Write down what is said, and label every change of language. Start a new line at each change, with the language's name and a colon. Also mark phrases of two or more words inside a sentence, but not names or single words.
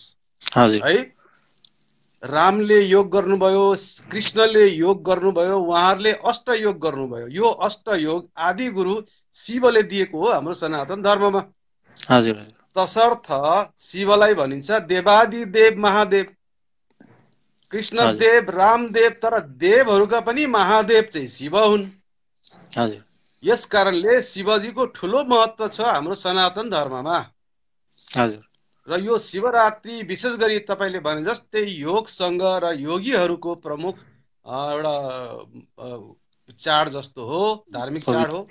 Nepali: हजुर है, रामले योग गर्नुभयो, कृष्णले योग गर्नुभयो, उहाँहरूले अष्टयोग गर्नुभयो। यो अष्टयोग आदि गुरु शिवले दिएको हो हाम्रो सनातन धर्ममा। हजुर तसर्थ शिवलाई भनिन्छ देवादि देव महादेव, कृष्ण देव, रामदेव, तर देवहरूका पनि महादेव चाहिँ शिव हुन्। हजुर यस कारणले शिवजीको ठुलो महत्व छ हाम्रो सनातन धर्ममा। हजुर र यो शिवरात्रि विशेष गरी तपाईले भने जस्तै योगसँग र योगीहरूको प्रमुख एउटा चाड जस्तो हो, धार्मिक चाड हो।